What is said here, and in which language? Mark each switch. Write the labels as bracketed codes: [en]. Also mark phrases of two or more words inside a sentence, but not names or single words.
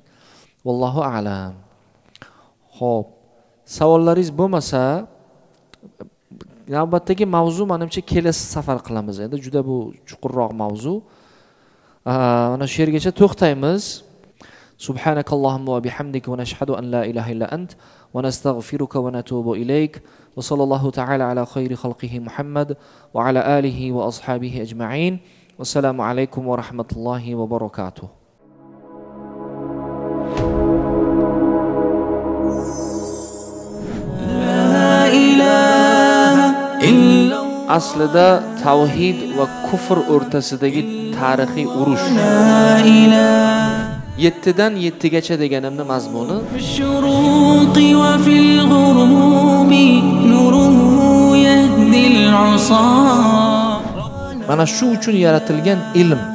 [ar] والله أعلم. [uz] Xo'p, savollaringiz bo'lmasa, navbatdagi mavzu menimcha kelasi safar qilamiz. Endi juda bu chuqurroq mavzu. Mana shu yergacha to'xtaymiz. [ar] سبحانك اللهم وبحمدك ونشهد أن لا إله إلا أنت ونستغفرك ونتوب إليك وصلى الله تعالى على خير خلقه محمد وعلى آله وأصحابه أجمعين. والسلام عليكم ورحمة الله وبركاته. [uz] Aslida tavhid va kufr o'rtasidagi tarixiy urush 7dan 7gacha deganimni mazmuni mana shu uchun yaratilgan ilm.